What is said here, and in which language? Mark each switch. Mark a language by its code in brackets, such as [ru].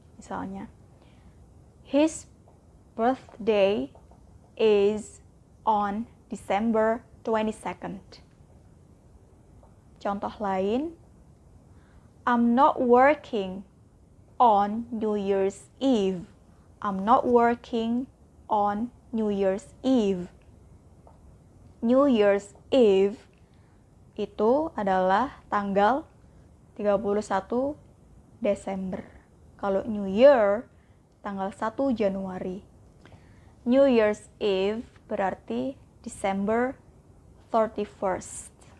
[id] Misalnya, [en] his birthday is on December 22nd. [id] Contoh lain, [en] I'm not working on New Year's Eve. I'm not working on New Year's Eve. [id] New Year's Eve itu adalah tanggal 31 Desember. Kalau New Year, tanggal 1 Januari. [en] New Year's Eve berarti December 31st.